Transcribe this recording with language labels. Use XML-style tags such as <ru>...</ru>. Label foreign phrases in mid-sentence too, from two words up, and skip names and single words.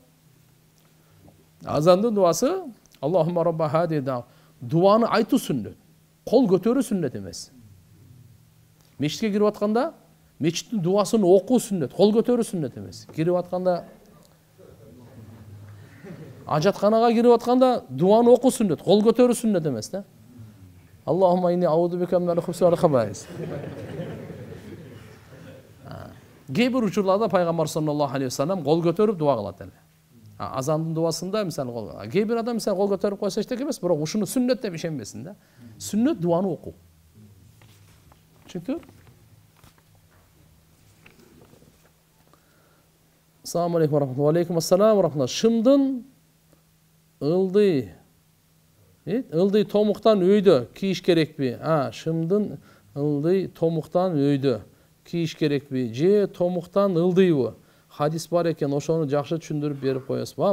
<ky>Азандын дубасы</ky> <ar>اللهم رب هذه</ar> <ky>да дубаны айтуу сүннөт. Кол көтөрүү сүннөт эмес. Мечитке кирип атканда мечиттин дубасын окуу сүннөт, кол көтөрүү сүннөт эмес. Кирип атканда ажатканага кирип атканда дубаны окуу сүннөт, кол көтөрүү сүннөт эмес да.</ky> <ar>اللهم إني أعوذ بك من الخبث والخبائث.</ar> <ky>Кээ бир учурларда пайгамбар</ky> <ar>صلى الله عليه وسلم</ar> <ky>кол көтөрүп дуба кылат эле. Азандын дубасында мисалы кол. Кээ бир адам мисалы кол көтөрүп койсо эчтеке эмес, бирок ушуну сүннөт деп ишенбесин да. Сүннөт дубаны окуу. Түшүндүңүзбү?</ky> <ar>السلام عليكم ورحمة الله. وعليكم السلام ورحمة الله.</ar> <ky>Шымдын ылдый томуктан өйдө кийиш керекпи? Шымдын ылдый томуктан өйдө кийиш керекпи? Же томуктан ылдыйбы? Хадис бар экен, ошону жакшы түшүндүрүп берип коесузбу?</ky>